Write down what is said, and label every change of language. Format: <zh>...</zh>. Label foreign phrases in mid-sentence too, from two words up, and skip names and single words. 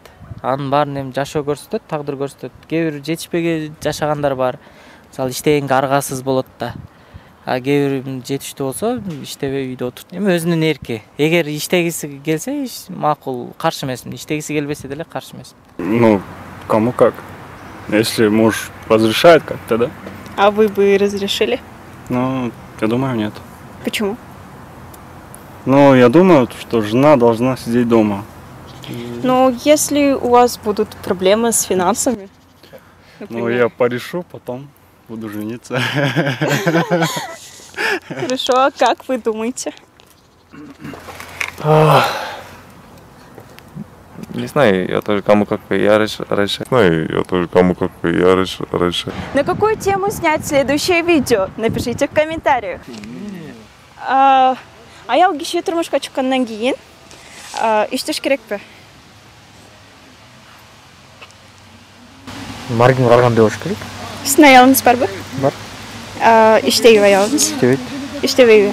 <ky>Анын баарын эми жашоо көрсөтөт, тагдыр көрсөтөт. Кээ бир жетишпеген жашагандар бар. Мисалы иштегенге аргасыз болот да. А кээ бир жетиштүү болсо, иштебей үйдө отурат. Эми өзүнүн эрки. Эгер иштегиси келсе, макул, каршы эмесмин. Иштегиси келбесе деле каршы эмесмин.</ky> <ru>Ну, кому как. Если муж разрешает как-то, да? А вы бы разрешили? Ну, я думаю, нет. Почему? Ну, я думаю, что жена должна сидеть дома. Ну, если у вас будут проблемы с финансами, например. Ну, я порешу, потом буду жениться. Хорошо, а как вы думаете? Не знаю, я тоже кому как я решаю. На какую тему снять следующее видео? Напишите в комментариях.</ru> <ky>Аял киши турмушка чыккандан кийин иштеш керекпи? Маргин каргандай болуш керек. Сиздин аялыңыз барбы? Бар. Иштейби аялыңыз? Иштебейт. Иштебейби?</ky>